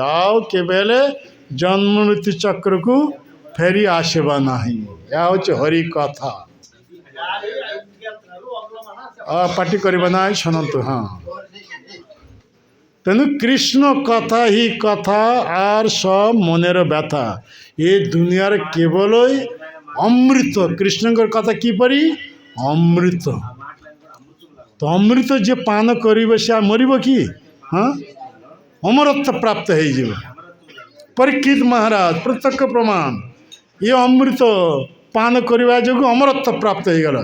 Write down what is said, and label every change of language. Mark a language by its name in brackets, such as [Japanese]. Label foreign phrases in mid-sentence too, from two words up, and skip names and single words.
[Odia] ଆଉ କେବେ ହେଲେ ଜନ୍ମ ମୃତ୍ୟୁ ଚକ୍ରକୁ ଫେରି ଆସିବା ନାହିଁ। ଏହା ହେଉଛି ହରି କଥା। ପାଟି କରିବା ନାହିଁ, ଶୁଣନ୍ତୁ। ହଁ, ତେଣୁ କୃଷ୍ଣ କଥା ହିଁ କଥା, [Bangla] আর সব মনের ব্যথা। [Odia] ଏ ଦୁନିଆରେ କେବଳ ଅମୃତ। କୃଷ୍ଣଙ୍କର କଥା କିପରି? ଅମୃତ। ତ ଅମୃତ ଯିଏ ପାନ କରିବ, ସେ ମରିବ କି? ହଁ, ଅମରତ୍ୱ ପ୍ରାପ୍ତ ହେଇଯିବ। ପରୀକ୍ଷିତ ମହାରାଜ ପ୍ରତ୍ୟକ୍ଷ ପ୍ରମାଣ, ଏ ଅମୃତ ପାନ କରିବା ଯୋଗୁଁ ଅମରତ୍ୱ ପ୍ରାପ୍ତ ହେଇଗଲା।